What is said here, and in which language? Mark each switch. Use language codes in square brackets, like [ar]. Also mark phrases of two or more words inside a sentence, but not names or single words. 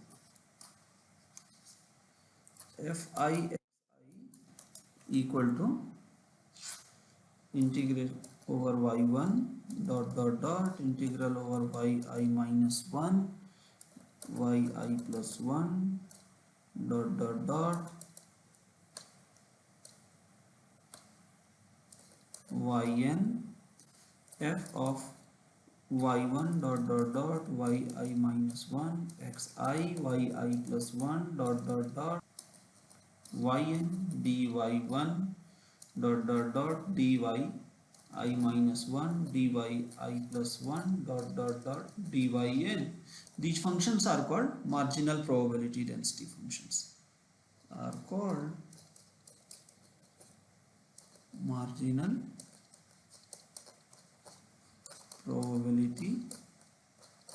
[en] fi equal to integral over y1 dot dot dot integral over yi minus 1 yi plus 1 dot dot dot yn f of y1 dot dot dot yi minus 1 xi yi plus 1 dot dot dot yn dy1 dot dot dot dy I minus 1 dy I plus 1 dot dot dot dyn. These functions are called marginal probability density functions. Are called marginal probability